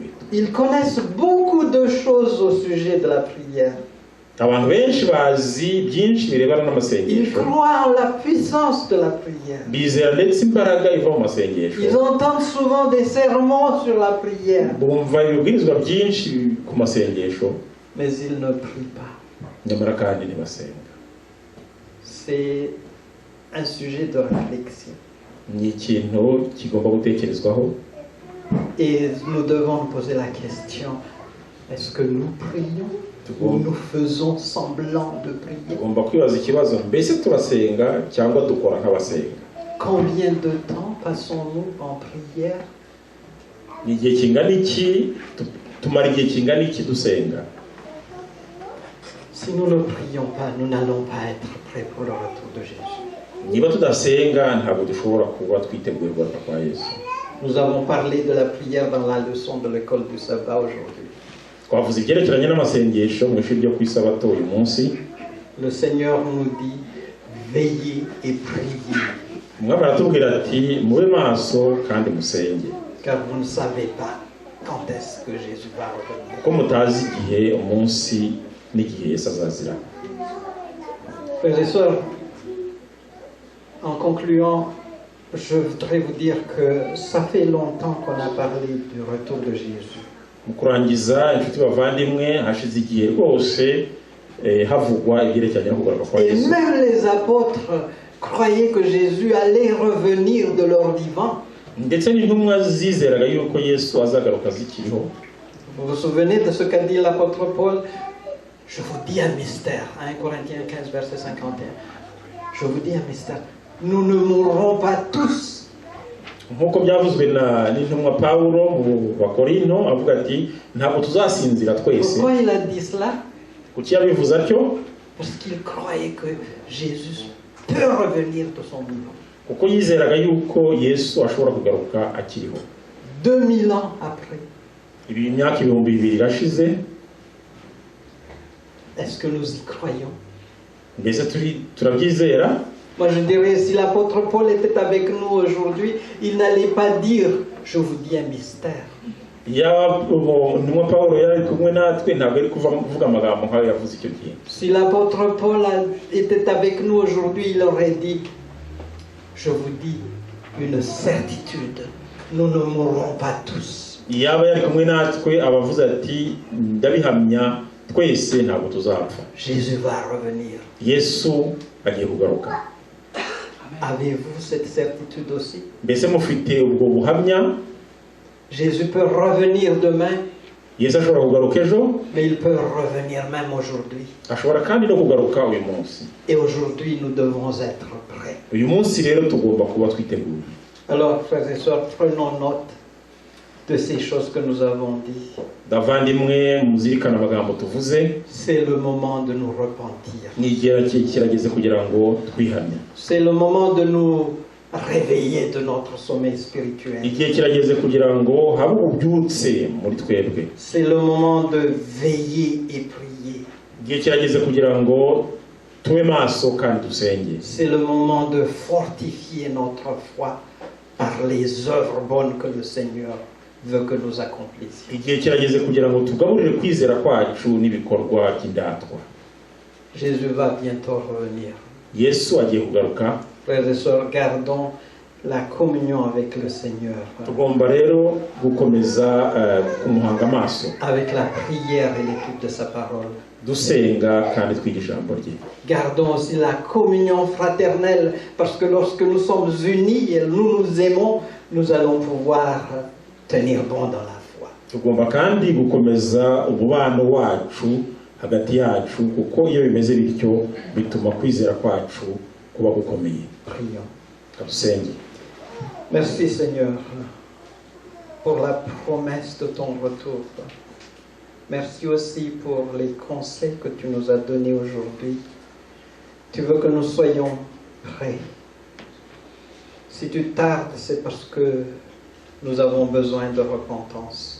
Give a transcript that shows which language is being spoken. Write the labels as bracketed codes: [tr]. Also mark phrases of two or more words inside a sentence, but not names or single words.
[fr] Ils connaissent beaucoup de choses au sujet de la prière. [rw] abantu benshi bazi byinshi birebana Ils n'amasengesho, [fr] croient en la puissance de la prière. [rw] bizera ndetse imbaraga iva mu masengesho, [fr] Ils entendent souvent des sermons sur la prière, [rw] bumva ibibwirizwa byinshi ku masengesho, [fr] mais ils ne prient pas. [rw] nyamara kandi ntibasenga. [fr] C'est un sujet de réflexion. [rw] Ni ikintu kigomba gutekerezwaho, [fr] Et nous devons nous poser la question, est-ce que nous prions ou nous faisons semblant de prier? [rw] tugomba kwibaza ikibazo, mbese turasenga cyangwa dukora nk'abasenga? [fr] Combien de temps passons-nous en prière? [rw] Ni igihe kingana iki, tumara igihe kingana iki dusenga? [fr] Si nous ne prions pas, nous n'allons pas être prêts pour le retour de Jésus. [rw] Niba tudasenga ntabwo dushobora kuba twiteguye kugaruka kwa Yesu. [fr] Nous avons parlé de la prière dans la leçon de l'école du sabbat aujourd'hui. [rw] Twavuze ibyerekeranye n'amasengesho mu ishuri ryo ku isabato uyu munsi. [fr] Le Seigneur nous dit, veillez et priez, [rw] Umwami aratubwira ati mube maso kandi musenge, [fr] car vous ne savez pas quand est-ce que Jésus va revenir. [rw] kuko mutazi igihe, umunsi n'igihe Yesu azazira. [fr] Frères et sœurs, en concluant, je voudrais vous dire que ça fait longtemps qu'on a parlé du retour de Jésus. [rw] Mu kurangiza, inshuti bavandimwe, hashize igihe rwose havugwa ibyerekeranye no kugaruka kwa Et Yesu. [fr] même les apôtres croyaient que Jésus allait revenir de leur vivant. [rw] Ndetse n'intumwa zizeraga yuko Yesu azagaruka zikiriho. [fr] Vous vous souvenez de ce qu'a dit l'apôtre Paul? Je vous dis un mystère, 1 Corinthiens 15, verset 51. Je vous dis un mystère, nous ne mourrons pas tous. [rw] Nk'uko byavuzwe n'intumwa Pawulo mu Bakorinto, avuga ati ntabwo tuzasinzira twese. [fr] Pourquoi il a dit cela? [rw] Kuki yabivuze atyo? [fr] Parce qu'il croyait que Jésus peut revenir de son vivant. [rw] Kuko yizeraga yuko Yesu ashobora kugaruka akiriho. [fr] 2000 ans après, [rw] Ibi imyaka 2000 irashize, [fr] est-ce que nous y croyons? [rw] mbese turabyizera? [fr] Moi je dirais, si l'apôtre Paul était avec nous aujourd'hui, il n'allait pas dire, je vous dis un mystère. [rw] Yaba intumwa Pawulo yari kumwe natwe, ntabwo ari kuvuga amagambo nk'ayo yavuze icyo gihe. [fr] Si l'apôtre Paul était avec nous aujourd'hui, il aurait dit, je vous dis une certitude, nous ne mourrons pas tous. [rw] Yaba yari kumwe natwe, abavuze ati ndabihamya twese ntabwo tuzapfa. [fr] Jésus va revenir. [rw] Yesu agiye kugaruka. [fr] Avez-vous cette certitude aussi? [rw] Mbese mufite ubwo buhamya? [fr] Jésus peut revenir demain, [rw] Yesu ashobora kugaruka ejo, [fr] mais il peut revenir même aujourd'hui. [rw] ashobora kandi no kugaruka uyu munsi. [fr] Et aujourd'hui, nous devons être prêts. [rw] Uyu munsi rero tugomba kuba twiteguye. [fr] Alors, frères et sœurs, prenons note de ces choses que nous avons dit. [rw] Davandimwe muzirikana amagambo tuvuze. [fr] C'est le moment de nous repentir. [rw] Ni igihe kirageze kugira ngo twihamye. [fr] C'est le moment de nous réveiller de notre sommeil spirituel. [rw] Igihe kirageze kugira ngo habe ububyutse muri twebwe. [fr] C'est le moment de veiller et prier. [rw] Igihe kirageze kugira ngo tube maso kandi dusenge. [fr] C'est le moment de fortifier notre foi par les œuvres bonnes que le Seigneur veut que nous accomplissions. [rw] Igihe kirageze kugira ngo tugaburire kwizera kwacu n'ibikorwa by'indatwa. [fr] Jésus va bientôt revenir. [rw] Yesu agiye kugaruka. [fr] Frères et sœurs, gardons la communion avec le Seigneur, [rw] Tugomba rero gukomeza kumuhanga amaso, [fr] avec la prière et l'écoute de sa parole. [rw] dusenga kandi twiga ijambo rye. [fr] Gardons aussi la communion fraternelle, parce que lorsque nous sommes unis et nous nous aimons, nous allons pouvoir tenir bon dans la foi. [rw] Tugomba kandi gukomeza umubano wacu hagati yacu, kuko iyo bimeze bityo bituma kwizera kwacu kuba gukomeye. [fr] Prions. [rw] Dusenge. [fr] Merci Seigneur pour la promesse de ton retour. Merci aussi pour les conseils que tu nous as donnés aujourd'hui. Tu veux que nous soyons prêts. Si tu tardes, c'est parce que nous avons besoin de repentance.